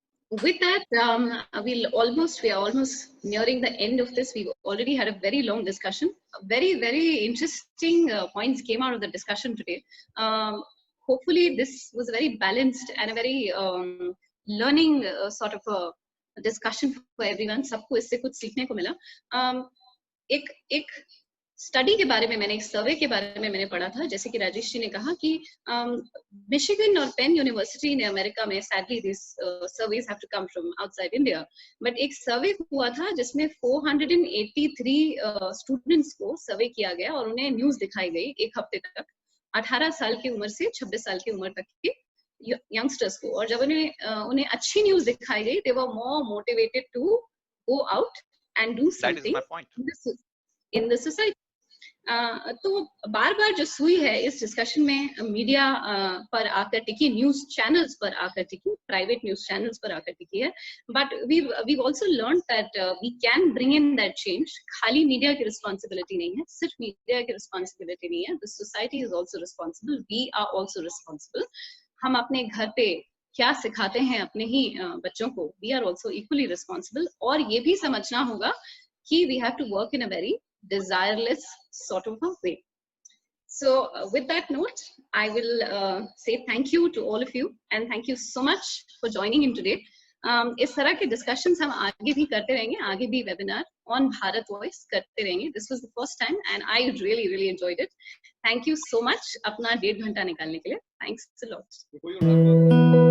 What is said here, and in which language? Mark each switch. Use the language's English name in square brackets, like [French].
[English] With that, we are almost nearing the end of this. We've already had a very long discussion. Very, very interesting points came out of the discussion today. Hopefully this was a very balanced and a very learning sort of a discussion for everyone. [Hindi] सबको इससे कुछ सीखने को मिला. एक study के बारे में मैंने, एक सर्वे के बारे में मैंने पढ़ा था, जैसे कि राजेश जी ने कहा कि मिशिगन और पेन यूनिवर्सिटी ने अमेरिका में, [English] sadly this surveys have to come from outside India, [Hindi] but एक सर्वे हुआ था जिसमें 483 स्टूडेंट्स को सर्वे किया गया और उन्हें न्यूज दिखाई गई एक हफ्ते तक, 18 साल की उम्र से 26 साल की उम्र तक के यंगस्टर्स को. और जब उन्हें अच्छी न्यूज दिखाई गई, [English] they were more motivated to go out and do something in the society. [Hindi] तो बार बार जो सुई है इस डिस्कशन में मीडिया पर आकर टिकी, न्यूज चैनल्स पर आकर टिकी, प्राइवेट न्यूज चैनल्स पर आकर टिकी है, [English] But we also learn that we can bring in that change. [Hindi] खाली मीडिया की रिस्पॉन्सिबिलिटी नहीं है, सिर्फ मीडिया की रिस्पॉन्सिबिलिटी नहीं है, [English] The society is also responsible, we are also responsible. [Hindi] हम अपने घर पे क्या सिखाते हैं अपने ही बच्चों को, [English] We are also equally responsible. [Hindi] और ये भी समझना होगा कि [English] We have to work in a very desireless sort of a way. So with that note, I will say thank you to all of you and thank you so much for joining in today. [Hindi] इस तरह के discussions हम आगे भी करते रहेंगे, आगे भी webinar on Bharat Voice करते रहेंगे. [English] This was the first time and I really enjoyed it. Thank you so much [Hindi] अपना 1.5 घंटा निकालने के लिए. [English] Thanks a lot.